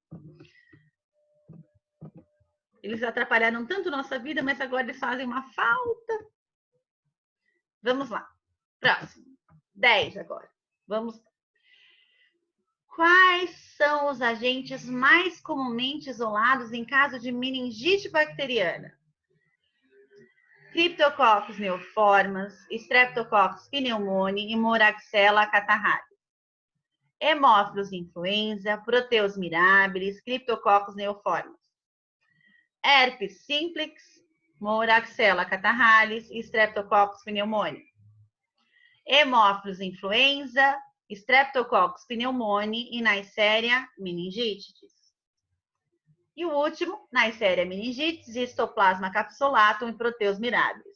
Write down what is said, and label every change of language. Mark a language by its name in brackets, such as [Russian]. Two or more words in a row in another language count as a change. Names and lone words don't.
[Portuguese] Eles atrapalharam tanto nossa vida, mas agora eles fazem uma falta. Vamos lá. Próximo. 10 agora. Vamos. Quais são os agentes mais comumente isolados em caso de meningite bacteriana? Cryptococcus neoformans, Streptococcus pneumoniae e Moraxella catarrhalis. Hemófilos influenza, Proteus mirabilis, Cryptococcus neoformans. Herpes simplex, Moraxella catarrhalis e Streptococcus pneumoniae. Hemófilos influenza, Streptococcus pneumoniae e Neisseria meningitis. E o último, Neisseria meningitis, Histoplasma capsulatum e Proteus mirabilis.